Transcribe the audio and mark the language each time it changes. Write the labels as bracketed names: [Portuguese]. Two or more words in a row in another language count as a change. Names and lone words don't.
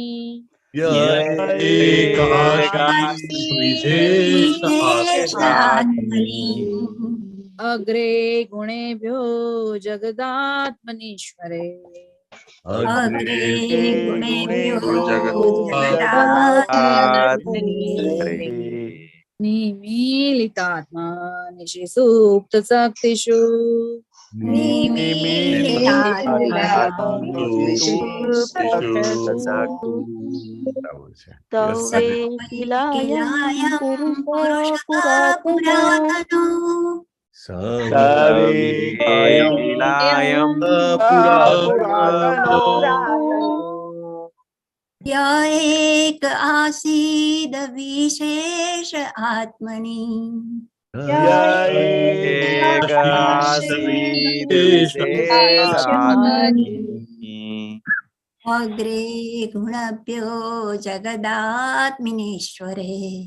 [Sanskrit] અગ્રે ગુણેભ્યો જગદાત્મનીશ્વરે નિમીલિતાત્મા નિઃસુપ્ત શક્તિષુ સવૈકિલાયં પુરુષ પુરાતનો य एक आसीद विशेष आत्मनि अग्रे गुणभ्यो जगदात्मनीश्वरे